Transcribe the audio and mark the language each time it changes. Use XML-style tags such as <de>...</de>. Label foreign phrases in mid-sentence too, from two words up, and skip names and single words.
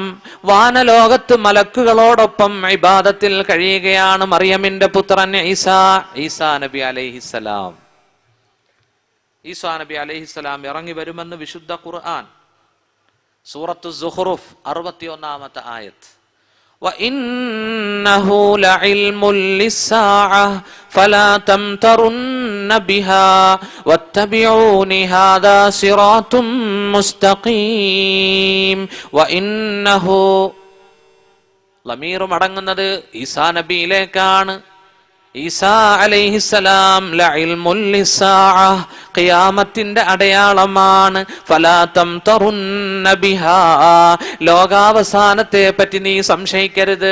<ml>വാനലോകത്ത് മലക്കുകളോടൊപ്പം ഇബാദത്തിൽ കഴിയുകയാണ് മറിയമിന്റെ പുത്രൻ ഈസാ നബി അലൈഹിസ്സലാം. ഈസാ നബി അലൈഹിസ്സലാം ഇറങ്ങി വരുമെന്ന് വിശുദ്ധ ഖുർആൻ സൂറത്തു സുഖ്റുഫ് 61-ാമത്തെ ആയത്ത്.</ml> <ar>وَإِنَّهُ لَعِلْمٌ لِلسَّاعَةِ فَلَا تَمْتَرُنَّ بِهَا وَاتَّبِعُونِ هَذَا صِرَاطٌ مُسْتَقِيمٌ.</ar> <ml>وَإِنَّهُ ലമീർ മടങ്ങുന്നത് ഈസാ നബിയിലേക്കാണ്. ഈസാ അലൈഹിസ്സലാം</ml> <ar>لعلم للساعة,</ar> <ml>ഖിയാമത്തിന്റെ അടയാളമാണ്.</ml> <ar>فلا تمترن بها,</ar> <ml>ലോകാവസാനത്തെ പറ്റി നീ സംശയിക്കരുത്.</ml>